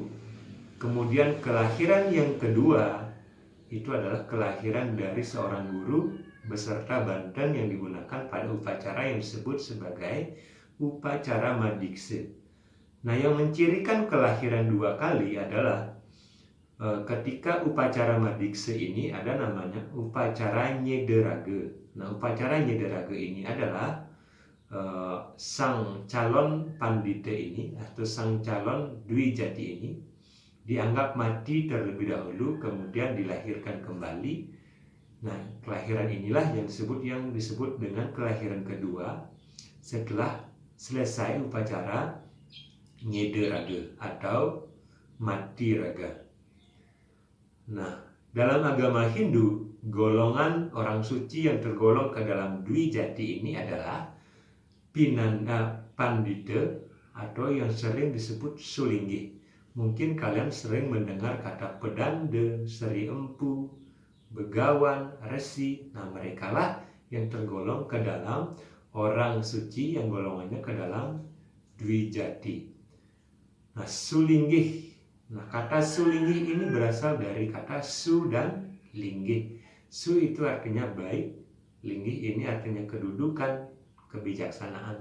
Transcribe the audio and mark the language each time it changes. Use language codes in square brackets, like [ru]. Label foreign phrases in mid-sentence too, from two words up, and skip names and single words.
[id] Kemudian kelahiran yang kedua itu adalah kelahiran dari seorang guru beserta banten yang digunakan pada upacara yang disebut sebagai upacara madikse. Nah, yang mencirikan kelahiran dua kali adalah ketika upacara madikse ini ada namanya upacara nyederage. Nah, upacara nyederage ini adalah sang calon pandita ini atau sang calon dwi jati ini dianggap mati terlebih dahulu, kemudian dilahirkan kembali. Nah, kelahiran inilah yang disebut dengan kelahiran kedua setelah selesai upacara nyederage atau mati raga. Nah, dalam agama Hindu, golongan orang suci yang tergolong ke dalam dwi jati ini adalah pinanda pandita atau yang sering disebut sulinggi. Mungkin kalian sering mendengar kata pedanda, seri empu, begawan, resi. Nah, mereka lah yang tergolong ke dalam orang suci yang golongannya ke dalam dwi jati. Nah, sulinggi. Nah, kata sulinggi ini berasal dari kata su dan linggi. Su itu artinya baik, linggi ini artinya kedudukan, kebijaksanaan.